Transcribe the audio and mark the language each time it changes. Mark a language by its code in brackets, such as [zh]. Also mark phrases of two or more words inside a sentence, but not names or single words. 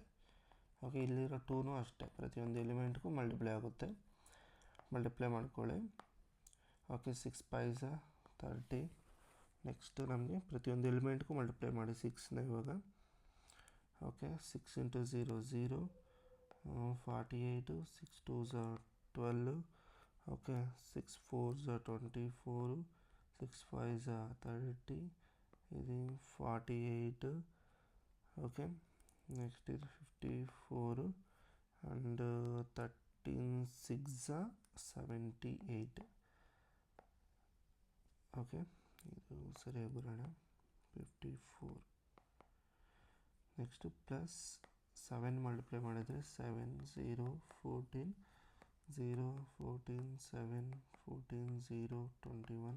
[kn] ಓಕೆ, ಇಲ್ಲಿರೋ 2ನೂ ಅಷ್ಟೇ, ಪ್ರತಿಯೊಂದು ಎಲಿಮೆಂಟ್ಗೂ ಮಲ್ಟಿಪ್ಲೈ ಆಗುತ್ತೆ. ಮಲ್ಟಿಪ್ಲೈ ಮಾಡ್ಕೊಳ್ಳಿ. ಓಕೆ, [en] 6 5s are 30. [kn] ನೆಕ್ಸ್ಟು ನಮಗೆ ಪ್ರತಿಯೊಂದು ಎಲಿಮೆಂಟ್ಗೂ ಮಲ್ಟಿಪ್ಲೈ ಮಾಡಿ 6ನ ಇವಾಗ. ಓಕೆ, 6 ಇಂಟು 0 0 48 6 [en] 2s are 12. [kn] ಓಕೆ, [en] 6 4s are 24 [kn] 6 5 30, [te] ఇది 48. ఓకే, నెక్స్ట్ ఇది 54 అండ్ 13 6 78. [kn] ಓಕೆ, ಇದು ಸರಿಯಾಗಿ ಬರೋಣ. 54 [en] next plus [kn] 7 ಮಲ್ಟಿಪ್ಲೈ ಮಾಡಿದರೆ 7 0 14 0 14 7 14 0 21.